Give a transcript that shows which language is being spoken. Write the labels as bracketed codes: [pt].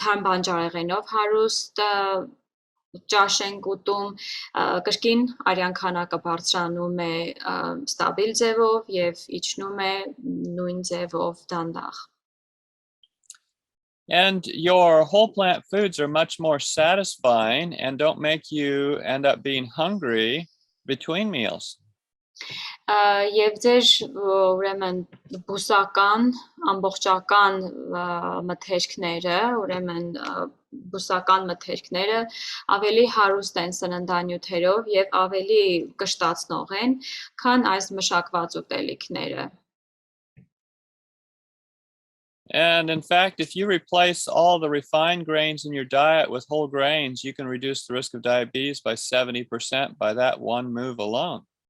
[hy] բանջարեղենով հարուստ ճաշ ենք ուտում, կրկին արյան քանակը բարձրանում է ստաբիլ ձևով եւ իջնում է նույն ձևով դանդաղ։ [en] And your whole plant foods are much more satisfying and don't make you end up being hungry between meals. [hy] Եվ ձեր ուրեմն բուսական, ամբողջական մթերքները, ուրեմն բուսական մթերքները ավելի հարուստ են սննդանյութերով եւ ավելի կշտացնող են, քան այս մշակված ուտելիքները։ [en] And in fact, if you replace all the refined grains in your diet with whole grains, you can reduce the risk of diabetes by 70% by that one move alone.